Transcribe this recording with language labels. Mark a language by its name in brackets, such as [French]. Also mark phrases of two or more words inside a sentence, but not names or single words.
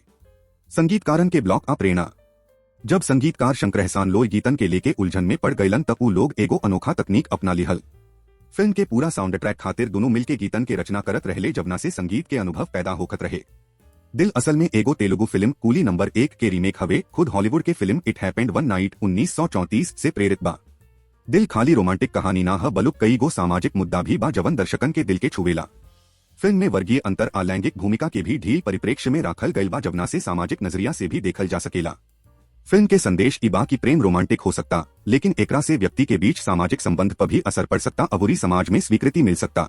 [Bhojpuri] संगीतकारन के ब्लॉक प्रेरणा। जब संगीतकार शंकर एहसान लोई गीतन के लेके उलझन में पड़ गईलन तब उ लोग एगो अनोखा तकनीक अपना लिहल। फिल्म के पूरा [English] sound track [Bhojpuri] खातिर दोनों मिलके गीतन के रचना करत रहले, जवना से संगीत के अनुभव पैदा होखत रहे। दिल असल में एगो तेलुगु फिल्म कूली नंबर 1 के रीमेक हवे। खुद हॉलीवुड के फिल्म इट हैपेंड वन नाइट 1934 से प्रेरित बा। दिल खाली रोमांटिक कहानी ना ह बलुक कई गो सामाजिक मुद्दा भी बा जवन दर्शकन के दिल के छुवेला। फिल्म में वर्गीय अंतर लैंगिक भूमिका के भी ढील परिप्रेक्ष्य में राखल गईल बा, जवना से सामाजिक नजरिया से भी देखल जा सकेला। फिल्म के संदेश ई बा की प्रेम रोमांटिक हो सकता, लेकिन एकरा से व्यक्ति के बीच सामाजिक संबंध पर भी असर पड़ सकता, अबूरी समाज में स्वीकृति मिल सकता।